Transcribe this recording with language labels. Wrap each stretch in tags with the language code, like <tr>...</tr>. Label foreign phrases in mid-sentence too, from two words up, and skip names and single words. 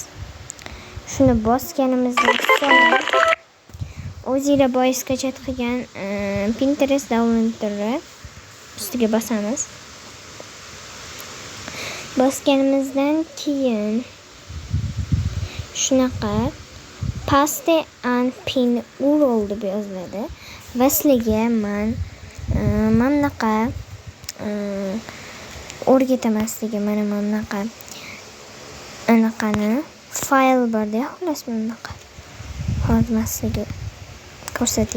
<uz>Shuni bosganimizdan so'ng o'zingizlar bois skachat qilgan Pinterest downloaderni ustiga bosamiz. Bosganimizdan keyin shunaqa</uz> <en>paste and pin URL</en> <uz>deb yoziladi va sizlarga men bunaqa o'rgataman sizlarga. Mana bunaqa anaqani fayl bor-da, xullas bunaqa. Hozir sizlarga ko'rsatay.</uz>